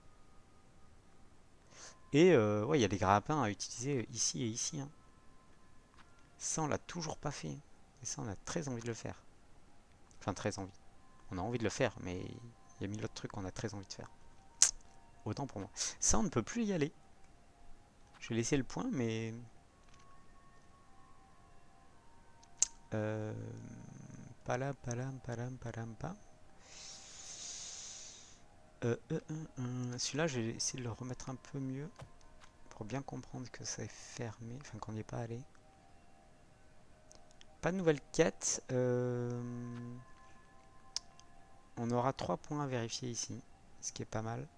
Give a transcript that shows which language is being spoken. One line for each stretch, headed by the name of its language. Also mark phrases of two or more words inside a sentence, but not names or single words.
French: Et ouais, il y a des grappins à utiliser ici et ici, hein. Ça, on l'a toujours pas fait. Et ça, on a très envie de le faire. Enfin, très envie. On a envie de le faire, mais il y a mille autres trucs qu'on a très envie de faire. Autant pour moi. Ça, on ne peut plus y aller. Je vais laisser le point, mais... Euh... Palam, palam, palam, palam, pa. Celui-là, je vais essayer de le remettre un peu mieux pour bien comprendre que ça est fermé, enfin qu'on n'y est pas allé. Pas de nouvelle quête. On aura 3 points à vérifier ici, ce qui est pas mal.